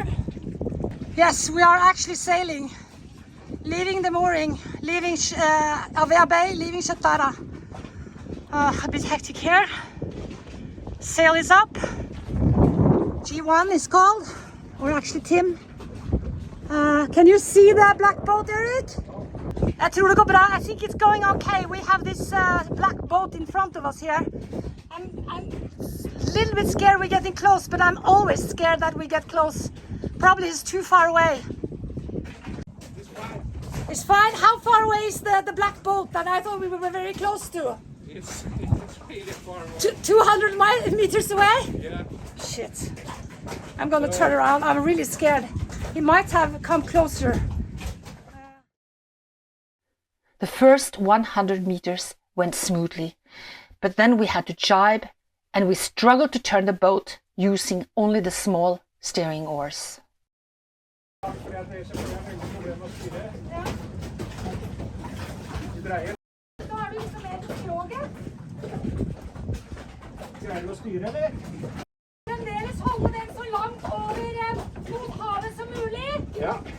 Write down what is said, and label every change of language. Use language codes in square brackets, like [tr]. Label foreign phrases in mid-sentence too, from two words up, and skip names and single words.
[en] Yes, we are actually sailing, leaving the mooring, leaving Avea Bay, leaving Shatara. A bit hectic here. Sail is up. G1 is called, or actually Tim. Can you see the black boat, Erik? [no] Jeg tror det går bra. [en] I think it's going okay. We have this black boat in front of us here. I'm a little bit scared we're getting close, but I'm always scared that we get close. Probably it's too far away. It's fine. How far away is the black boat that I thought we were very close to? It's really far away. 200 meters away? Yeah. shit. I'm gonna turn around. I'm really scared. He might have come closer. The first 100 meters went smoothly, but then we had to jibe and we struggled to turn the boat using only the small steering oars. [no] Fremdeles holde den så langt over mot havet som mulig. Ja.